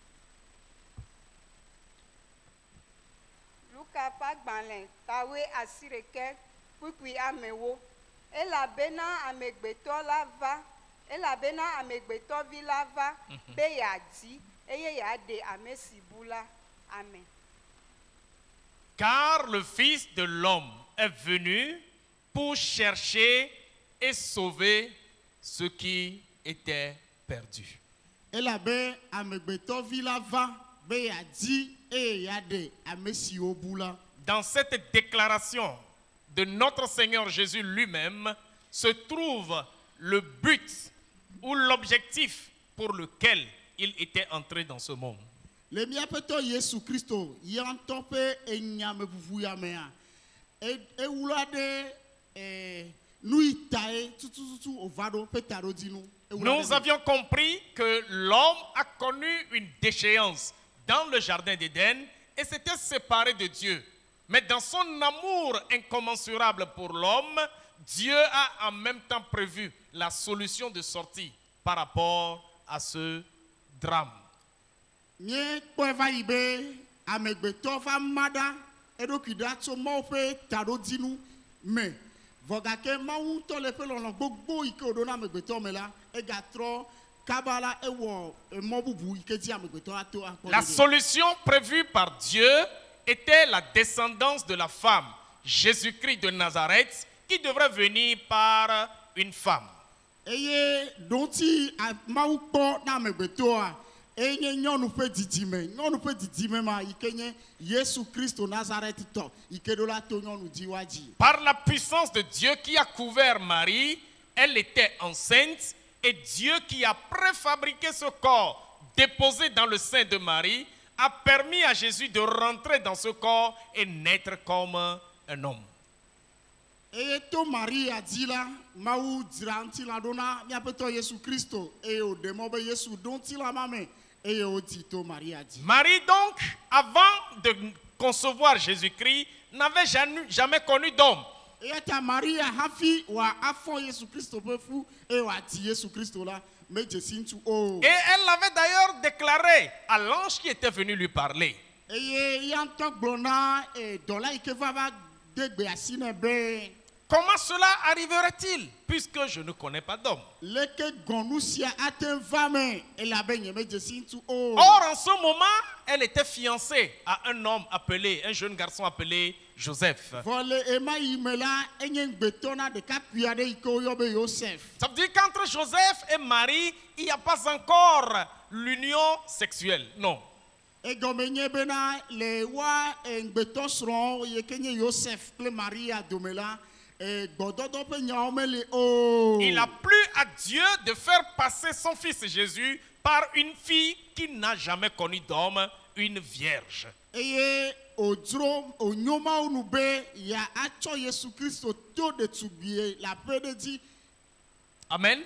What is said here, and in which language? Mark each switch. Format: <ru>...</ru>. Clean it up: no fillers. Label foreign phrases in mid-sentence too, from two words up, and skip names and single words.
<ee>Luka ƒe agbalẽ tawoe asiɖeke kpukpui amewo. Elabena amegbetɔvi la va be yeadi eye yeaɖe ame si bu la. Amen.</ee> <fr>Car le Fils de l'homme est venu pour chercher et sauver ceux qui étaient perdus.</fr> <ee>Elabe amegbetɔvi la va be yeadi eye yeaɖe ame siwo bu la.</ee> <fr>Dans cette déclaration de notre Seigneur Jésus lui-même se trouve le but ou l'objectif pour lequel il était entré dans ce monde.</fr> <ee>Le miaƒetɔ Yesu Kristo ya ŋutɔ ƒe enyameʋuʋu ya mea, ewula ɖe nu yi tae tutututu wòva ɖo ƒe taɖodinu.</ee> <fr>Nous avions compris que l'homme a connu une déchéance dans le jardin d'Éden et s'était séparé de Dieu. Mais dans son amour incommensurable pour l'homme, Dieu a en même temps prévu la solution de sortie par rapport à ce drame.</fr> <ee>Míekpɔe va yi be amegbetɔ va ma ɖa eɖokui ɖa tso Mawu ƒe taɖodinu me. Vɔ gake Mawu ŋutɔ le ƒe lɔlɔ̃ gbogbo yi ke wòɖo na amegbetɔ me la, egatrɔ kaba la ewɔ emɔ bubu yi ke dzi amegbetɔ ato akpɔ.</ee> <fr>La solution prévue par Dieu était la descendance de la femme, Jésus-Christ de Nazareth, qui devrait venir par une femme.</fr> <ee>Eye donti Mawu kpɔ na amegbetɔa, enye nyɔnu ƒe didime ma yi ke nye Yesu Kristo Nazaretitɔ yi ke ɖo la to nyɔnu dziwa dzi.</ee> <fr>Par la puissance de Dieu qui a couvert Marie, elle était enceinte et Dieu qui a préfabriqué ce corps déposé dans le sein de Marie a permis à Jésus de rentrer dans ce corps et naître comme un homme.</fr> <ee>Eye to Maria dzi la, Mawu dzra ŋuti la ɖo na míaƒetɔ Yesu Kristo eye wòɖe mɔ be Yesu ɖo ŋuti la ma me eye wòdzi to Maria dzi.</ee> <fr>Marie donc, avant de concevoir Jésus-Christ, n'avait jamais connu d'homme.</fr> <ee>Eya ta Maria hafi wòa afɔ Yesu Kristo ƒe fu eye wòadzi Yesu Kristo la medze si ŋutu o.</ee> <fr>Et elle l'avait d'ailleurs déclaré à l'ange qui était venu lui parler.</fr> <ee>Eye ya ŋutɔ gblɔ na dɔla yi ke va de gbe asi nɛ be.</ee> <fr>Comment cela arriverait-il puisque je ne connais pas d'homme?</fr> <ee>Leke gɔnu sia ate va me elabe nye medze si ŋutu o.</ee> <fr>Or, en ce moment, elle était fiancée à un homme appelé, un jeune garçon appelé Joseph.</fr> <ee>Vɔle ema yi me la enye ŋgbetɔ na ɖekakpui aɖe yi ke woyɔ be Joseph.</ee> <fr>Ça veut dire qu'entre Joseph et Marie, il n'y a pas encore l'union sexuelle. Non.</fr> <ee>Egɔme nye bena le wa ŋgbetɔ srɔ̃ yi ke nye Joseph kple Maria dome la.</ee> <fr>Il a plu à Dieu de faire passer son fils Jésus par une fille qui n'a jamais connu d'homme, une vierge. Amen.</fr>